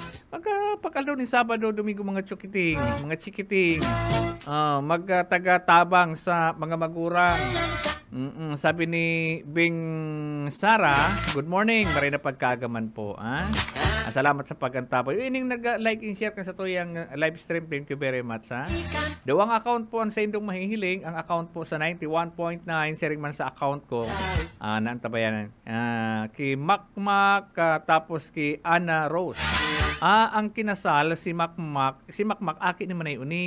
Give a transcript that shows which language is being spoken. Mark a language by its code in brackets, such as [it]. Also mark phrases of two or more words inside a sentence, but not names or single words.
[bik] Pag aldaw ni Sabado, Domingo, mga chikiting, magtaga-tabang sa mga magurang. Sabi ni Bing Sara, [en] good morning, [bik] maray na pagkagaman po. Salamat sa pagkantabay. Ining nag- [en] like and share [bik] ka sa tuyang live stream. [en] Thank you very much. [bik] Dawang account po ang sa indong mahihiling. Ang account po sa 91.9, sharing man sa account ko. Naantabayanan. Ki Makmak, tapos ki Ana Rose. Ang kinasal si Makmak, aki ni Manay Uning.